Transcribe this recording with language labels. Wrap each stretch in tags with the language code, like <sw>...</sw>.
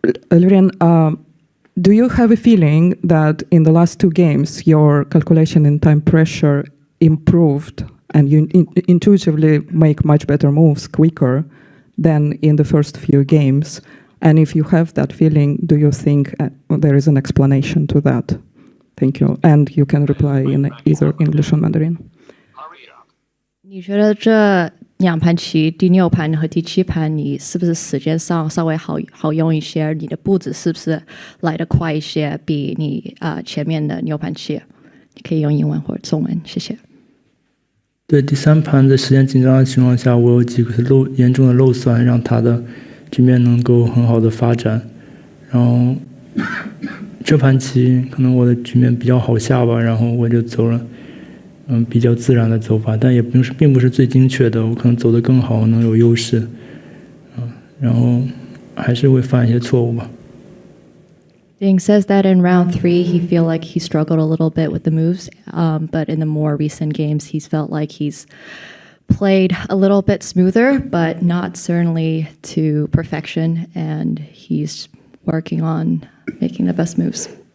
<en>Lyrian, do you have a feeling that in the last two games, your calculation in time pressure improved and you intuitively make much better moves quicker than in the first few games? And if you have that feeling, do you think there is an explanation to that? Thank you. And you can reply in either English or Mandarin.</en> <zh>你觉得这两盘棋，第6盘和第7盘，你是不是时间上稍微好用一些？你的步子是不是来得快一些，比你前面的6盘棋？你可以用英文或者中文，谢谢。对，第3盘在时间紧张的情况下，我有几个严重的漏算，让他的局面能够很好的发展。然后这盘棋可能我的局面比较好下吧，然后我就走了比较自然的走法，但也并不是最精确的，我可能走得更好，能有优势。然后还是会犯一些错误吧。</zh> <en>Ding says that in round 3, he feel like he struggled a little bit with the moves, but in the more recent games, he's felt like he's played a little bit smoother, but not certainly to perfection, and he's working on making the best moves.</en>